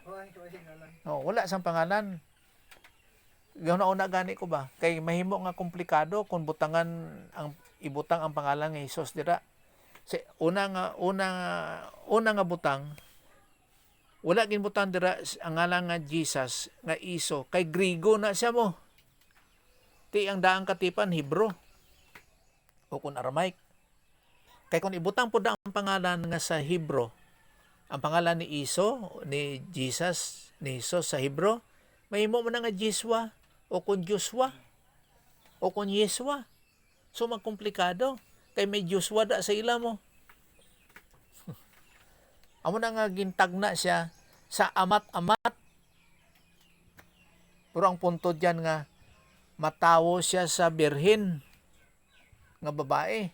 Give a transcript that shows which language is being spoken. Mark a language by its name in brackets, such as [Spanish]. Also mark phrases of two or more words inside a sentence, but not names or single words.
[Hiligaynon] No, wala sang pangalan. Una gani ko ba? Kay mahimo nga komplikado kung butangan ang ibutang ang pangalan ni Jesus dira. Una nga butang wala ginbutang dira ang ngalan nga Jesus nga Iso kay Grigo na siya mo. Ti ang daang katipan Hebro o kun Aramaic. Kay kung ibutang pud ang pangalan nga sa Hebro, ang pangalan ni Iso ni Jesus ni Jesus sa Hebro, mahimo man nga Jeswa o kun Joshua o kun Yeswa. So magkomplikado kay may Joshua da sa ila mo. Amo na nga gintagna siya sa amat-amat. Pero ang punto diyan nga matawo siya sa birhen nga babae.